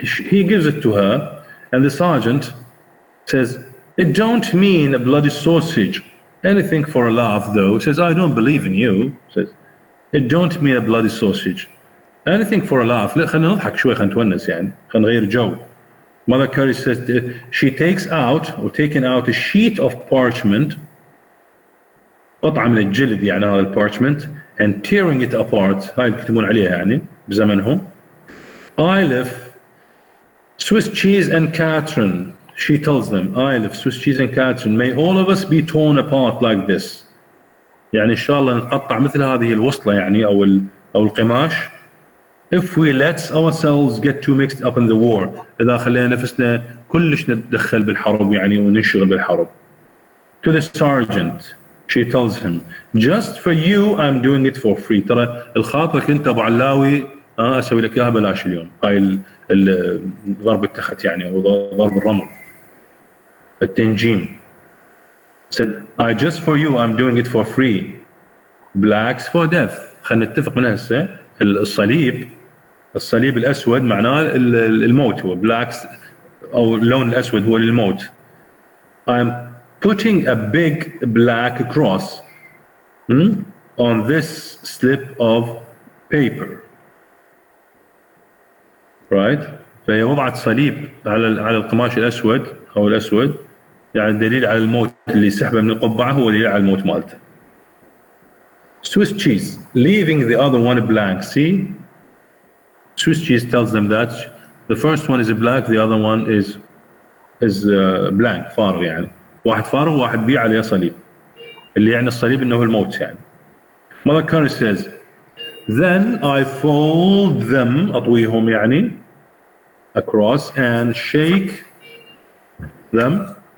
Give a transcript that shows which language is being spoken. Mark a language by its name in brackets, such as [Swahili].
[English] He gives it to her, and the sergeant says, it don't mean a bloody sausage. Anything for a laugh, though. Says, I don't believe in you. Says, it don't mean a bloody sausage. Anything for a laugh. [Arabic] لا خلينا نضحك شوي خلينا نتونس يعني خلينا نغير جو. [English] Mother Curry says she takes out or taken out a sheet of parchment [Arabic] قطعة من الجلد يعني هذا البارشمنت [English] and tearing it apart. [Arabic] هاي يكتبون عليها يعني بزمنهم. [English] Aleph, Swiss cheese and Catherine. She tells them, Aleph, Swiss cheese and Catherine, may all of us be torn apart like this. [Arabic] يعني إن شاء الله نقطع مثل هذه الوصلة يعني أو القماش. [English] If we let ourselves get too mixed up in the war, [Arabic] إذا خلينا نفسنا كلش نتدخل بالحرب يعني وننشغل بالحرب. [English] To the sergeant, she tells him, just for you I'm doing it for free. [Arabic] ترى الخاطرك أنت أبو علاوي أسوي لك إياها بلاش اليوم. هاي ضرب التخت يعني أو ضرب الرمل. التنجيم. [English] Said, I just for you I'm doing it for free. Blacks for death. [Arabic] خلينا نتفق من هسه الصليب الأسود معناه الموت هو blacks أو اللون الأسود هو للموت. [English] I'm putting a big black cross on this slip of paper. Right? [Arabic] فهي وضعت صليب على القماش الأسود أو الأسود يعني دليل على الموت اللي سحبه من القبعة هو دليل على الموت مالته. [English] Swiss cheese, leaving the other one blank. See? Swiss cheese tells them that the first one is black, the other one is blank, [Arabic] فارغ يعني. واحد فارغ وواحد بي عليه صليب. اللي يعني الصليب إنه الموت يعني. [English] Mother Curry says, then I fold them, [Arabic] أطويهم يعني, [English] across and shake them.